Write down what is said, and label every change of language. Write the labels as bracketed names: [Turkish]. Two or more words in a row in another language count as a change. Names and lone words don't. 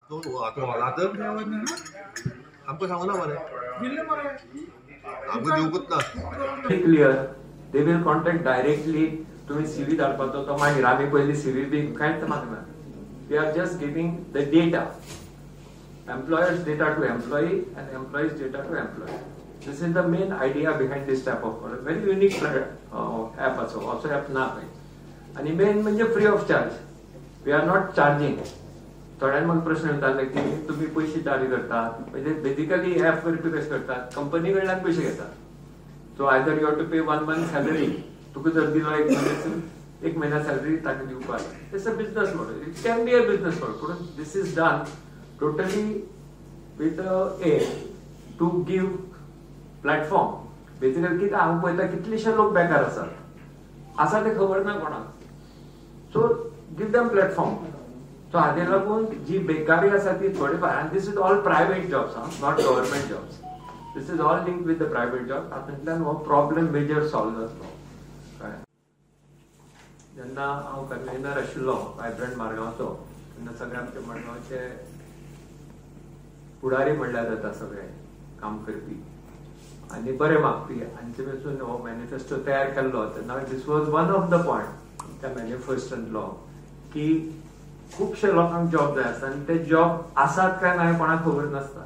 [Konkani] आता आमकां सांगू ना मरे आमकां दिवकूच ना. [English] clear they will contact directly. [Konkani] तुम्ही सीव्ही धाडपाचो तो मागीर आमी पयली सीव्ही बी कांयच मागना. [English] we are just giving the data, employers data to employee and employees data to employee. This is the main idea behind this type of product. Very unique app also app [Konkani] ना काही. आणि मेन म्हणजे [English] free of charge. we are not charging. [Konkani] थोड्यान म्हाका प्रश्न विचारले की तुम्ही पैसे चार्ज करतात म्हणजे बेसिकली ऍप करपी कशें करतात कंपनी कडल्यान पैसे घेतात. [English] so either you have to pay 1 month salary. [Konkani] तुका जर दिलो एक महिना सॅलरी ताका दिवपाक. [English] it's a business model. it can be a business model पूण this is done totally with the aim to give platform. [Konkani] Basically कितें हांव पळयता कितलेशे लोक बेकार आसा ते खबर ना कोणाक. [English] so give them platform. [Konkani] सो हाचे लागून जी बेकारी आसा ती थोडीफार. [English] आनी this is all private jobs, not government jobs. this is all linked with the private job. [Konkani] हातूंतल्यान हो [English] problem major solve [Konkani] जातलो. कळ्ळें. जेन्ना हांव कन्व्हेनर आशिल्लो वायब्रंट मारगांवचो तेन्ना सगळे आमचे मडगांवचे फुडारी म्हणल्यार जाता सगळे काम करपी आनी बरे मागपी हांचे पसून हो मॅनिफेस्टो तयार केल्लो तेन्ना [English] this was one of the point [Konkani] त्या मॅनिफेस्टोंतलो की खुबशे लोकांक जॉब जाय आसता आनी ते जॉब आसात काय ना कोणाक खबर नासता.